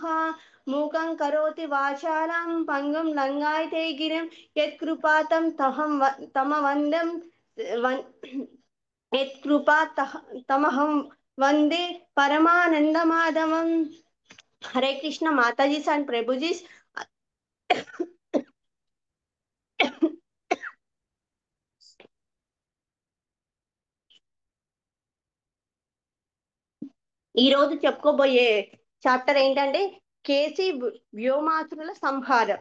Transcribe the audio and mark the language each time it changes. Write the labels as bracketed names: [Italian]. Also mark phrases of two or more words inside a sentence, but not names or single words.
[Sanskrit] मूकं करोति वाचालं पङ्गुं लङ्घयते गिरिं यत्कृपातं तमवन्दं तमहं वन्दे परमानन्दमाधवम्. [Hindi] हरे कृष्ण माताजी and प्रभुजी. [Telugu] ఈ రోజు చెప్పుకోబోయే చాప్టర్ ఏంటంటే కేసీ వ్యోమాసురుల సంహారం.